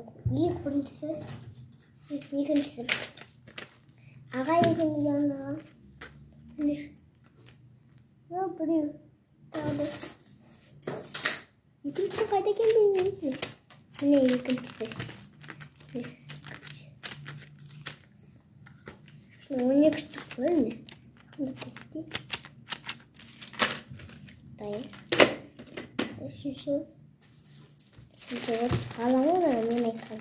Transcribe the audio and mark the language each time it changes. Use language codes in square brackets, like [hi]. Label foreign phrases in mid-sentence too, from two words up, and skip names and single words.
[kk] Екіншісі. Аға екеуміз анаған. Міне. Біреу. Тағы. Екіншісі қайда келді? Міне екіншісі. [tr] Şimdi 12 штук var mı? Bunu kestim. Dayı. Şimdi kalanı da ne kaldı?